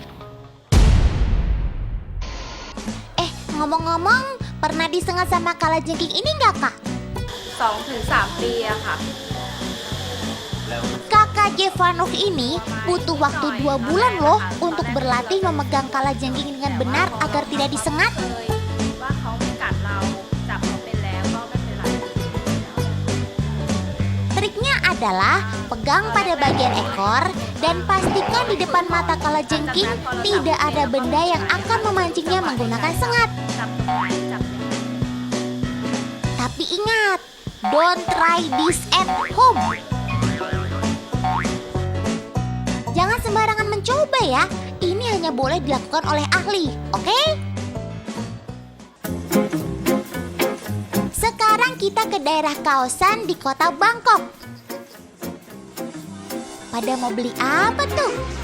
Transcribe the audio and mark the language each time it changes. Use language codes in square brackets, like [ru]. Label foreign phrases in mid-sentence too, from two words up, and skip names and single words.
[id] Ngomong-ngomong, pernah disengat sama kalajengking ini nggak kak? [th] 2-3 ปีอะค่ะ [id] Kakak Jevanov ini butuh waktu 2 bulan loh untuk berlatih memegang kalajengking dengan benar agar tidak disengat. [th] ว่าเขาไม่กัดเราจับเขาเป็นแล้วก็ไม่เป็นไร [id] Triknya adalah pegang pada bagian ekor dan pastikan di depan mata kalajengking tidak ada benda yang akan memancingnya menggunakan sengat. Tapi ingat, [en] don't try this at home. [id] Jangan sembarangan mencoba ya. Ini hanya boleh dilakukan oleh ahli, oke? Sekarang kita ke daerah Kaosan di kota Bangkok. Pada mau beli apa tuh?